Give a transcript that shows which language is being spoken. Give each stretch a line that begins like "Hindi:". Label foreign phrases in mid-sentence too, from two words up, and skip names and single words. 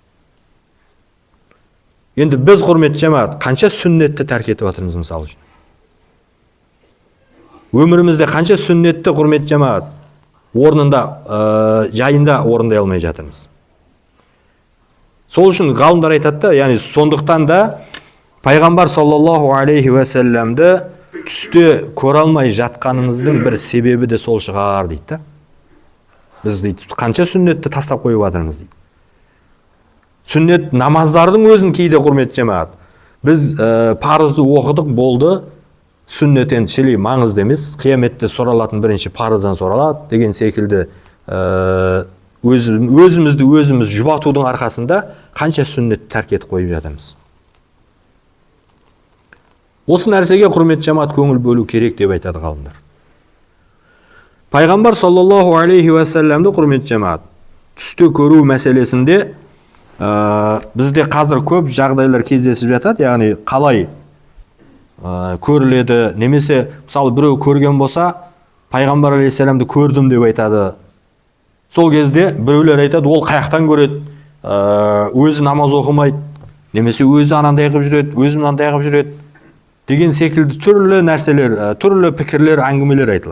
Kazakh: Енді біз, құрметті жамаат, қанша сүннетті тәрк етіп жатырмыз мысалы үшін. Өмірімізде қанша сүннетті, құрметті жамаат, орнында, жайында орындай алмай жатырмыз. Сол үшін ғалымдар айтады, яғни сондықтан да пайғамбар
Arabic: صلى الله عليه وسلم
Kazakh: түсте көре алмай жатқанымыздың бір себебі де сол шығар дейді. Біз дейді, қанша сүннетті тастап қойып жатырмыз дейді. Сүннет намаздардың өзін кейде, құрметті жамаат, біз парызды оқыдық, болды, сүннет енді шілей маңызды емес, қияметте сұралатын бірінші парыздан сұралады деген секілді өзімізді өзіміз жұбатудың арқасында қанша сүннет тәрк етіп қойып жатырмыз. Осы нәрсеге, құрметті жамаат, көңіл бөлу керек деп айтады ғалымдар. Пайғамбар
Arabic: صلى الله عليه وسلم,
Kazakh: құрметті жамаат, түсте көру мәселесінде бізде қазір көп жағдайлар кездесіп жатады, яғни қалай көріледі, немесе мысалы біреу көрген болса, пайғамбар алейхиссаламды көрдім деп айтады. Сол кезде біреулер айтады, ол қаяқтан көреді, өзі намаз оқымайды, немесе өзі анандай қылып жүреді, өзі мынандай қылып жүреді деген секілді түрлі нәрселер, түрлі пікірлер, әңгімелер айтылады.